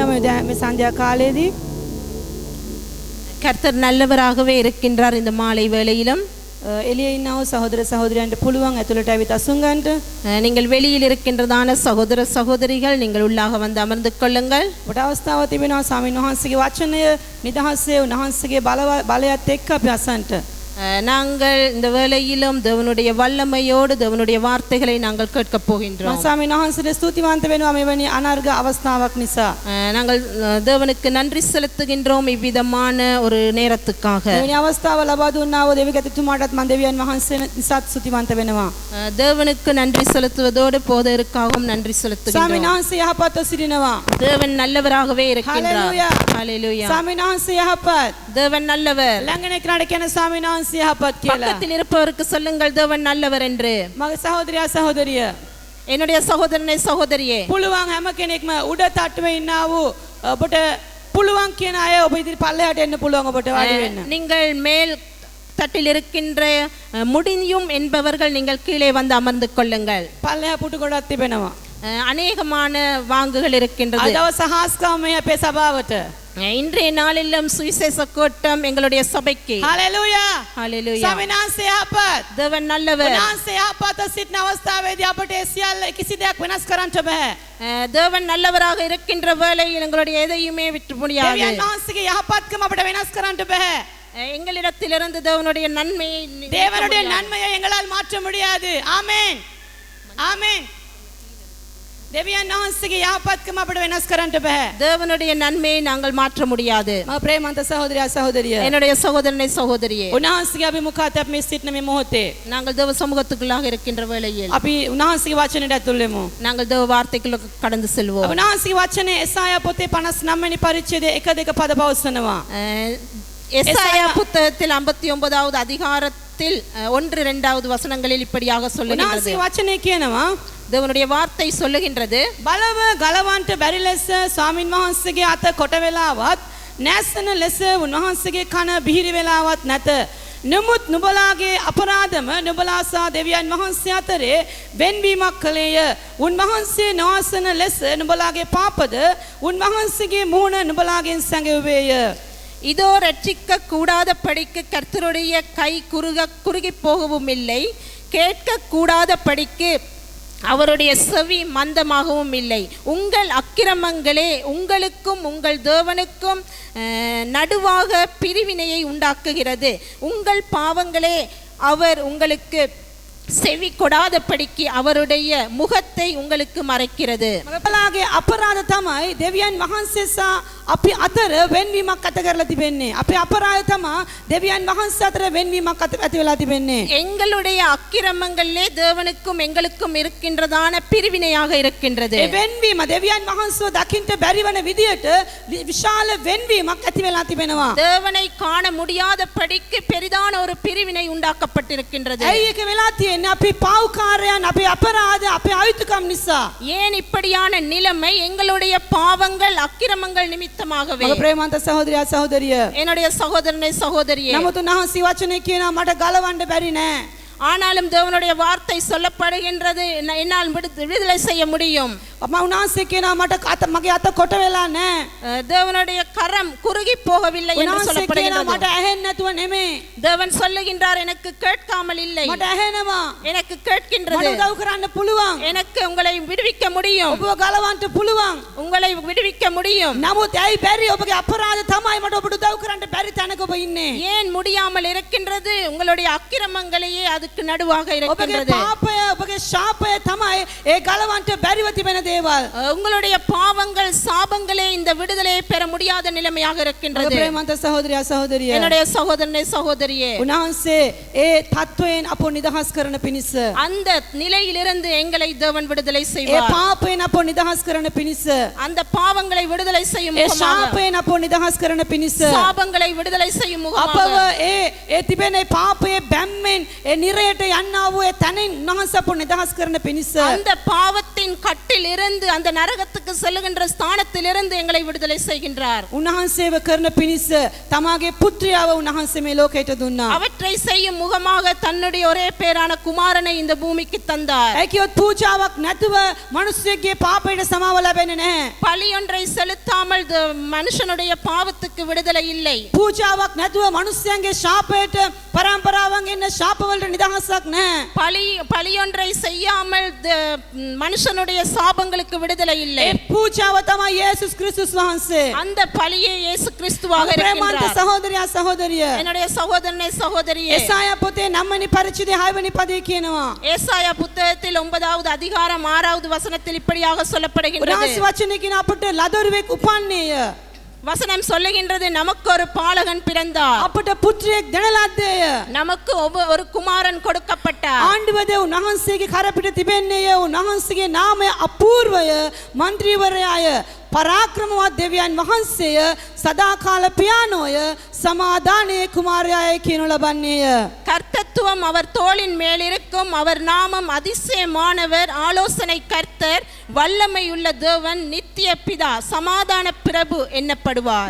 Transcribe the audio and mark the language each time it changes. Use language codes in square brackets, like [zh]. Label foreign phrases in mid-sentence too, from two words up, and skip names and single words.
[si] මේ සන්ධ්‍යා කාලයේදී [ta] கர்த்தர் நல்லவராகவே இருக்கின்றார் இந்த மாலை வேளையிலும். [si] එළියේ ඉන්නව සහෝදර සහෝදරයන්ට පුළුවන් ඇතුළට ඇවිත් අසුන් ගන්නට. [ta] நீங்கள் வெளியில் இருக்கின்றதான சகோதர சகோதரிகள் நீங்கள் உள்ளாக வந்து அமர்ந்து கொள்ளுங்கள். [si] ඔබට අවස්ථාවක් තිබෙනවා ස්වාමීන් වහන්සේගේ වචනය නිදහසේ උන්වහන්සේගේ බලයත් එක්ක අපි අසන්ට. [ta] நாங்கள் இந்த வேளையிலும் தேவனுடைய வல்லமையோடு தேவனுடைய வார்த்தைகளை நாங்கள் கேட்க போகின்றோம். [si] ස්වාමීන් වහන්සේට ස්තුතිවන්ත වෙනවා මෙවැනි අනර්ග අවස්ථාවක් නිසා. [ta] நாங்கள் தேவனுக்கு நன்றி செலுத்துகின்றோம் இவ்விதமான ஒரு நேரத்துக்காக. [si] මෙවැනි අවස්ථාව ලබා දුන්නා වූ දෙවිගතුමාටත් මම දෙවියන් වහන්සේ නිසාත් ස්තුතිවන්ත වෙනවා. [ta] தேவனுக்கு நன்றி செலுத்துவதோடு போதருக்காகவும் நன்றி செலுத்துகின்றோம். [si] ස්වාමීන් වහන්සේ යහපත්ව සිටිනවා. [ta] தேவன் நல்லவராகவே இருக்கின்றார். ஹalleluya. ஹalleluya. [si] ස්වාමීන් වහන්සේ යහපත්. [ta] தேவன் நல்லவர். [si] ළඟනේ කෙනාට කියන ස්වාමීන් වහන්සේ යහපත් කියලා. [ta] பக்கத்தில் இருப்பவருக்கு சொல்லுங்கள் தேவன் நல்லவர் என்று. [si] මගේ සහෝදරයා සහෝදරිය [ta] என்னுடைய சகோதரனே சகோதரியே [si] පුළුවන් හැම කෙනෙක්ම උඩ තට්ටුවේ ඉන්නා වූ ඔබට පුළුවන් කියන අය ඔබ ඉදිරි පල්ලෙහාට එන්න පුළුවන් ඔබට වාඩි වෙන්න. [ta] நீங்கள் மேல் தட்டில் இருக்கின்ற முடியும் என்பவர்கள் நீங்கள் கீழே வந்து அமர்ந்து கொள்ளுங்கள். [si] පල්ලෙහා පුටු ගොඩක් තිබෙනවා. [ta] அநேகமான வாங்குகள் இருக்கின்றது. [si] අද දවස් හාස්කම් මේ අපේ සභාවට. [ta] இன்றைய நாளிலும் சுவிசேஷ கூட்டம் எங்களுடைய சபைக்கு. [si] හalleluya. [ta] ஹalleluya. [si] ස්වාමීන් වහන්සේ යහපත්. [ta] தேவன் நல்லவர். [si] උන්වහන්සේ යහපත් සිටින අවස්ථාවේදී අපට ඒ සියල්ල කිසි දෙයක් වෙනස් කරන්න බෑ. [ta] தேவன் நல்லவராக இருக்கின்ற வேளையில் எங்களுடைய எதையுமே விட்டு முடியாது. [si] දෙවියන් වහන්සේගේ යහපත්කම අපට වෙනස් කරන්න බෑ. [ta] எங்களிடத்திலிருந்து தேவனுடைய நன்மையை தேவனுடைய நன்மையை எங்களால் மாற்ற முடியாது. ஆமென். ஆமென். [si] දෙවියන් වහන්සේගේ යහපත්කම අපට වෙනස් කරන්න බෑ. [ta] தேவனுடைய நன்மையை நாங்கள் மாற்ற முடியாது. [si] මම ප්‍රේමන්ත සහෝදරයා සහෝදරිය. [ta] என்னுடைய சகோதரனை சகோதரியே. [si] උන්වහන්සේගේ අභිමුඛات අපි මේ සිටින මේ මොහොතේ [ta] நாங்கள் தேவ சமூகத்துக்குள்ளாக இருக்கின்ற வேளையில் [si] අපි උන්වහන්සේගේ වචනයට ඇතුල් වෙමු. [ta] நாங்கள் தேவ வார்த்தைக்குள்ள கடந்து செல்வோம். [si] උන්වහන්සේගේ වචනේ එසායා පොතේ 59 වෙනි පරිච්ඡේදයේ 1-2 පද පවසනවා. [ta] எசாயா புத்தகத்தில் 59வது அதிகாரத்தில் 1-2 வசனங்களில் இப்படியாக சொல்லுகிறது. [si] උන්වහන්සේගේ වචනේ කියනවා [ta] தேவனுடைய வார்த்தை சொல்லுகின்றது [si] බලව ගලවන්ට බැරි ලෙස ස්වාමින් වහන්සේගේ අත කොට වෙලාවත් නැසන ලෙස උන්වහන්සේගේ කන බිහිරි වෙලාවත් නැත. නමුත් නුඹලාගේ අපරාධම නුඹලා සහ දෙවියන් වහන්සේ අතරේ වෙන්වීමක් කළේය. උන්වහන්සේ නොඅසන ලෙස නුඹලාගේ පාපද උන්වහන්සේගේ මුහුණ නුඹලාගෙන් සැඟවුවේය. [ta] இதோ ரட்சிக்க கூடாத படிக்கு கர்த்தருடைய கை குறுகி போகவும் இல்லை, கேட்க கூடாத படிக்கு அவருடைய செவி மந்தமாகவும் இல்லை. உங்கள் அக்கிரமங்களே உங்களுக்கும் உங்கள் தேவனுக்கும் நடுவாக பிரிவினையை உண்டாக்குகிறது. உங்கள் பாவங்களே அவர் உங்களுக்கு செவி கொடாதபடிக்கு அவருடைய முகத்தை உங்களுக்கு மறைக்கிறது. [si] අපලාගේ අපරාධ තමයි දෙවියන් වහන්සේ සහ අපි අතර වෙන්වීමක් ඇති කරලා තිබෙන්නේ. අපේ අපරාධ තමයි දෙවියන් වහන්සේ අතර වෙන්වීමක් ඇති වෙලා තිබෙන්නේ. [ta] எங்களுடைய அக்கிரமங்களே தேவனுக்கும் எங்களுக்கும் இருக்கின்றதான பிரிவினையாக இருக்கின்றது. [si] ඒ වෙන්වීම දෙවියන් වහන්සේව දකින්න බැරි වෙන විදියට විශාල වෙන්වීමක් ඇති වෙලා තිබෙනවා. [ta] தேவனை காண முடியாதபடிக்கு பெரிதான ஒரு பிரிவினை உண்டாக்கப்பட்டிருக்கின்றது. [si] ඇයි ඒක වෙලා තියෙන්නේ? අපි පාවුකාරයන් අපේ අපරාධ අපේ අයුතුකම් නිසා. [ta] ஏன் இப்படியான நிலைமை? எங்களுடைய பாவங்கள் அக்கிரமங்கள் நிமித்தமாகவே. [si] මගේ ප්‍රේමන්ත සහෝදරයා සහෝදරිය. [ta] என்னுடைய சகோதரனை சகோதரியே. [si] නමුත් උන්වහන්සේ වචනේ කියනවා මට ගලවන්න බැරි නෑ. [ta] ஆனாலும் தேவனுடைய வார்த்தை சொல்லப்படுகின்றது என்னால் விடுதலை செய்ய முடியும். [si] උන්වහන්සේ කියනවා මට මගේ අත කොට වෙලා නෑ. [ta] தேவனுடைய கரம் குறுகி போகவில்லை என்று சொல்லப்படுகிறது. [si] මට ඇහෙන්නේ නැතුව නෙමෙයි. [ta] தேவன் சொல்லுகின்றார் எனக்கு கேட்காமல் இல்லை, [si] මට ඇහෙනවා. [ta] எனக்கு கேட்கின்றது. [si] මට උදව් කරන්න පුළුවන්. [ta] எனக்கு உங்களை விடுவிக்க முடியும், [si] ඔබව ගලවන්න පුළුවන්. [ta] உங்களை விடுவிக்க முடியும். [si] නමුත් ඇයි බැරි? ඔබගේ අපරාධ තමයි මට ඔබට උදව් කරන්න බැරි තැනක ඔබ ඉන්නේ. [ta] ஏன் முடியாமல் இருக்கின்றது? உங்களுடைய அக்கிரமங்களையே அதுக்கு நடுவாக இருக்கின்றது. [si] ඔබගේ පාපය ඔබගේ ශාපය තමයි ඒ ගලවන්න බැරිව තිබෙන දේවල්. [ta] உங்களுடைய பாவங்கள் சாபங்களே இந்த விடுதலையை பெற முடியாத நிலைமையாக இருக்கின்றது. [si] ප්‍රේමන්ත සහෝදරයා සහෝදරිය. [ta] என்னுடைய சகோதரனே சகோதரியே. [si] උන්වහන්සේ ඒ තත්වයෙන් අපව නිදහස් කරන පිණිස [ta] அந்த நிலையிலிருந்து எங்களை தேவன் விடுதலை [si] ඒ [ta] செய்வார். [si] පාපයෙන් අපව නිදහස් කරන පිණිස [ta] அந்த பாவங்களை விடுதலை செய்யும் [si] ඒ [ta] முகமாக, [si] ශාපයෙන් අපව නිදහස් කරන පිණිස [ta] சாபங்களை விடுதலை செய்யும் [si] අපව [ta] முகமாக [si] ඒ තිබෙන පාපයේ බැම්මෙන් ඒ නිරයට යන්නා වූ ඒ තනින් උන්වහන්සේ අපව නිදහස් කරන පිණිස [ta] அந்த பாவத்தின் பாவத்தின் கட்டில் இருந்து அந்த நரகத்துக்கு செல்லுகின்ற ஸ்தானத்தில் இருந்து எங்களை விடுதலை செய்கின்றார். [si] උන්වහන්සේව කරන පිණිස තමාගේ පුත්‍රයාව උන්වහන්සේ මේ ලෝකයට දුන්නා. [ta] அவற்றை செய்யும் முகமாக தன்னுடைய ஒரே பேரான குமாரனை இந்த பூமிக்கு தந்தார். [si] ඒ කියොත් පූජාවක් නැතුව මිනිස්සෙක්ගේ පාපයට සමාව ලැබෙන්නේ නැහැ. [ta] பலியொன்றை செலுத்தாமல் மனுஷனுடைய பாவத்துக்கு விடுதலை இல்லை. [si] පූජාවක් නැතුව මිනිස්යන්ගේ ශාපයට පරම්පරාවන් එන්න ශාපවලට නිදහසක් නැහැ. [ta] பலியொன்றை செய்யாமல் மனுஷனுடைய சாபங்களுக்கு விடுதலை இல்லை. [si] ඒ පූජාව තමයි යේසුස් ක්‍රිස්තුස් වහන්සේ. [ta] அந்த பலியே இயேசு கிறிஸ்துவாக [si] ප්‍රේමන්ත [ta] இருக்கிறார். [si] සහෝදරයා සහෝදරිය. [ta] என்னுடைய சகோதரனே சகோதரியே, [si] එසායා පොතේ 9 වෙනි පරිච්ඡේදයේ 6 වෙනි පදේ කියනවා. [ta] ஏசாயா புத்தகத்தில் 9வது அதிகாரம் 6வது வசனத்தில் இப்படியாக சொல்லப்படுகின்றது. [si] උන්වහන්සේ වචනේ කියන අපට ලදරුවෙක් උපන්නේය. [ta] வசனம் சொல்லுகின்றது, நமக்கு ஒரு பாலகன் பிறந்தார், [si] අපට පුත්‍රයෙක් දෙන ලද්දේය. [ta] நமக்கு ஒரு குமாரன் கொடுக்கப்பட்டார். [si] ආණ්ඩුවද උන්වහන්සේගේ කරපිට තිබෙන්නේය. උන්වහන්සේගේ නාමය අපූර්වය, මන්ත්‍රීවරයාය, පරාක්‍රමවත් දෙවියන් වහන්සේය, සදාකාල පියානෝය, සමාදානයේ කුමාරයාය කියනු ලබන්නේය. [ta] கர்த்தத்துவம் அவர் தோளின் மேல் இருக்கும். அவர் நாமம் அதிசயமானவர், ஆலோசனை கர்த்தர், வல்லமையுள்ள தேவன், நித்திய பிதா, சமாதான பிரபு என்னப்படுவார்.